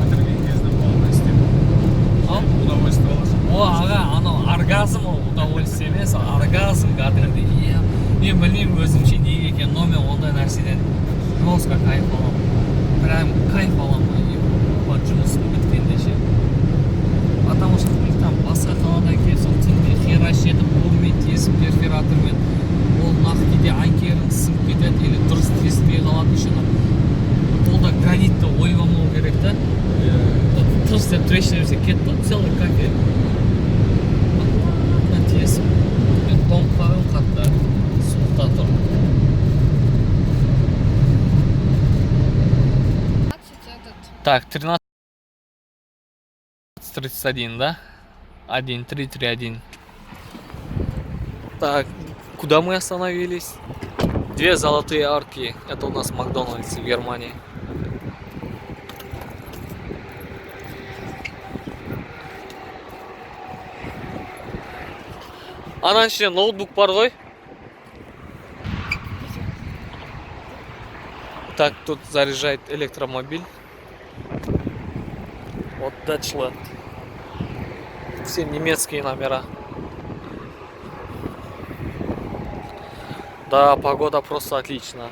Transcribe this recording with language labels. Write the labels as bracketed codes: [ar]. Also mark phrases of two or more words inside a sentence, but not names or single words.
[kk] Бітірген кезде полный істеп. Удовольствие аласың. Аға, анау оргазм ол удовольствие емес, оргазм кәдімгідей. Мен білмеймін өзімше неге екен, но мен ондай нәрседен [ru] жестко кайф [kk] аламын. [ru] Прям кайф [kk] аламын. Вот жұмысым біткенде ше. [ru] Потому что там [kk] басқа қаладан келіп, сол түнде хераш етіп, қолмен тесіп, перфоратормен ол нақтыде анкерін сынып кетеді, или дұрыс тесілмей қалатын үшін ол да гранитті ойбамау керек та. Тырс деп трещина берсе кетті, [ru] целый кафель. [kk] Тесіп, мен тоңып қалғым қатты суықта тұрып. [ru] Так, 13:31, да? 1331. Так, куда мы остановились? 2 золотые арки. Это у нас Макдональдс в Германии. Ананың ішінде ноутбук бар ғой. Так, тут заряжает электромобиль. Вот Deutschland. Все немецкие номера. Да, погода просто отличная.